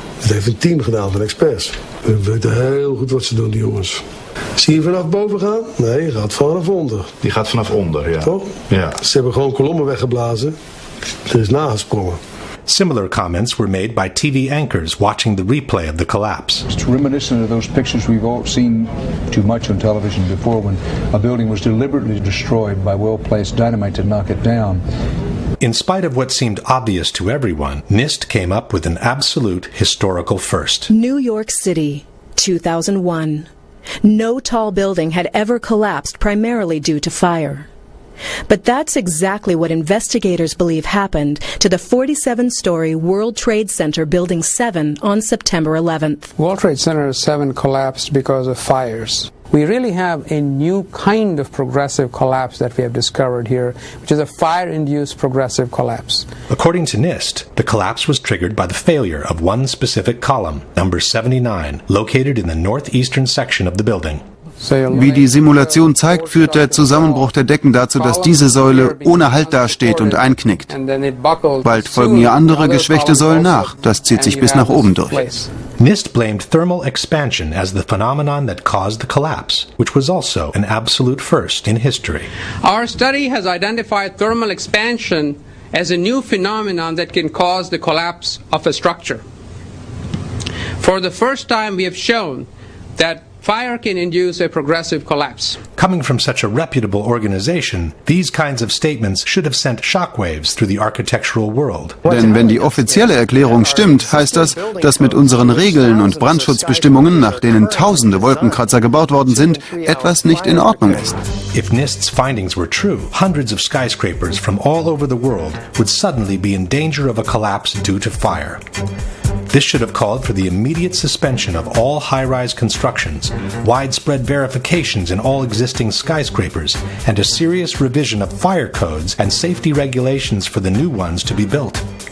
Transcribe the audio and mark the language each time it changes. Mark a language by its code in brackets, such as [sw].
[nl] Dit heeft een team gedaan van experts. We weten heel goed wat ze doen, die jongens. Zie je vanaf boven gaan? Nee, je gaat vanaf onder. Die gaat vanaf onder, ja. Toch? Ja. Ze hebben gewoon kolommen weggeblazen. Er is nagesprongen. [en] Similar comments were made by TV anchors watching the replay of the collapse. It's reminiscent of those pictures we've all seen too much on television before when a building was deliberately destroyed by well-placed dynamite to knock it down. In spite of what seemed obvious to everyone, NIST came up with an absolute historical first. New York City, 2001. No tall building had ever collapsed primarily due to fire. But that's exactly what investigators believe happened to the 47-story World Trade Center Building 7 on September 11th. World Trade Center 7 collapsed because of fires. We really have a new kind of progressive collapse that we have discovered here, which is a fire-induced progressive collapse. According to NIST, the collapse was triggered by the failure of one specific column, number 79, located in the northeastern section of the building. [de] Wie die Simulation zeigt, führt der Zusammenbruch der Decken dazu, dass diese Säule ohne Halt dasteht und einknickt. Bald folgen ihr andere geschwächte Säulen nach. Das zieht sich bis nach oben durch. [en] NIST blamed thermal expansion as the phenomenon that caused the collapse, which was also an absolute first in history. Our study has identified thermal expansion as a new phenomenon that can cause the collapse of a structure. For the first time, we have shown that fire can induce a progressive collapse. Coming from such a reputable organization, these kinds of statements should have sent shockwaves through the architectural world. [de] Denn wenn die offizielle Erklärung stimmt, heißt das, dass mit unseren Regeln und Brandschutzbestimmungen, nach denen tausende Wolkenkratzer gebaut worden sind, etwas nicht in Ordnung ist. [en] If NIST's findings were true, hundreds of skyscrapers from all over the world would suddenly be in danger of a collapse due to fire. This should have called for the immediate suspension of all high-rise constructions, widespread verifications in all existing skyscrapers, and a serious revision of fire codes and safety regulations for the new ones to be built.